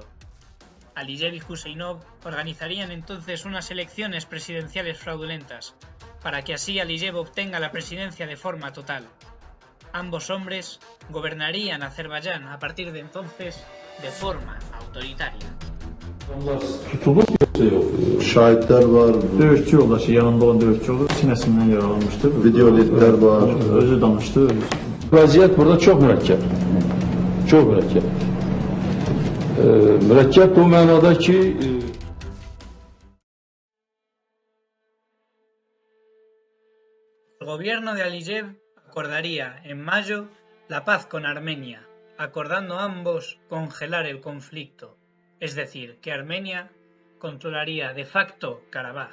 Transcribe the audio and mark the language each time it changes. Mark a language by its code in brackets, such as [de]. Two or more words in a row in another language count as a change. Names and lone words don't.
[es] Aliyev y Huseinov organizarían entonces unas elecciones presidenciales fraudulentas, para que así Aliyev obtenga la presidencia de forma total. Ambos hombres gobernarían Azerbaiyán a partir de entonces de forma autoritaria. [az] Onlar tutulub yoxsa yox? Şahitler var, Döyüşçü yoldaşı, yanında olan döyüşçü yoldaşı sinəsindən yaralanmışdır. videoletler var. Özü danışdı. Vəziyyət burada çox mürəkkəb. Çox mürəkkəb. Mürəkkəb bu mənada ki, [es] El gobierno de Aliyev acordaría en mayo la paz con Armenia, acordando ambos congelar el conflicto, es decir, que Armenia controlaría de facto Karabaj.